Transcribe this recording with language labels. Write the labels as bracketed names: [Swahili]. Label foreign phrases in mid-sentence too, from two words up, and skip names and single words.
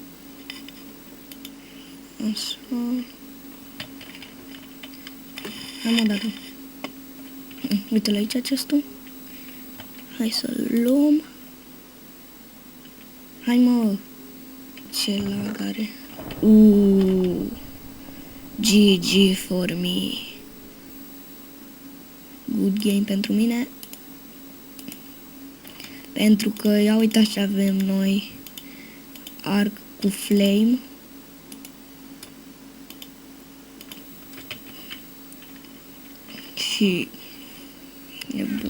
[Romanian] Hai, mă, dată. Uite-l aici acestul. Hai să-l luăm. Hai, mă. ce lag are. [English] GG for me. Good game [Romanian] pentru mine. Pentru că, ia uitați ce avem noi. Arc cu flame. Și e bun.